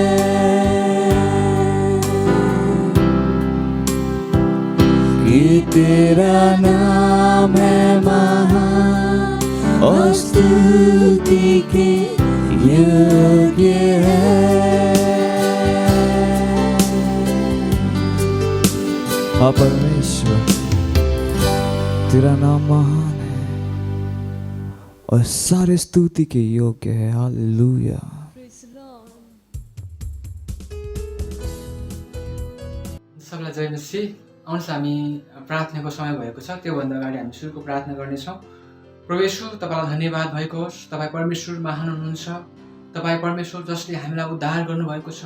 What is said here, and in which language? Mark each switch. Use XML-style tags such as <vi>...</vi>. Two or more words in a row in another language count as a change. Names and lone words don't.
<hi>कि तेरा नाम है महान और स्तुति के योग्य है। हाँ परमेश्वर, तेरा नाम महान है और सारे स्तुति के योग्य है। हालेलुया।</hi> <ne>सबलाई जय मसीह। आउनुहोस् हामी प्रार्थनाको समय भएको छ, त्योभन्दा अगाडि हामी सुरुको प्रार्थना गर्नेछौँ। प्रभु येशू, तपाईँलाई धन्यवाद भएको होस्। तपाईँ परमेश्वर महान हुनुहुन्छ। तपाईँ परमेश्वर जसले हामीलाई उद्धार गर्नुभएको छ।</ne>